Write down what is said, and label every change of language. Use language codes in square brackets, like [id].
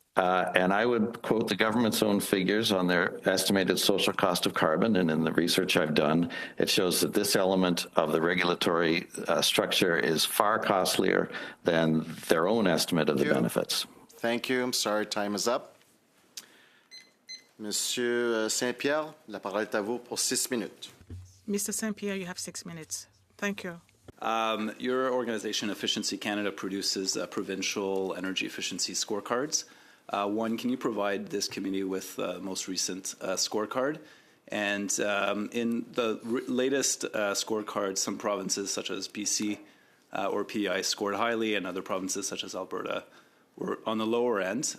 [en] And I would quote the government's own figures on their estimated social cost of carbon. And in the research I've done, it shows that this element of the regulatory structure is far costlier than their own estimate of the benefits. Thank you. I'm sorry, time is up. [fr] Monsieur Saint-Pierre, la parole est à vous pour 6 minutes. [en] Mr. Saint-Pierre, you have 6 minutes. Thank you. Your organization, Efficiency Canada, produces provincial energy efficiency scorecards. One, can you provide this committee with the most recent scorecard? And in the latest scorecard, some provinces such as BC or PEI scored highly, and other provinces such as Alberta were on the lower end.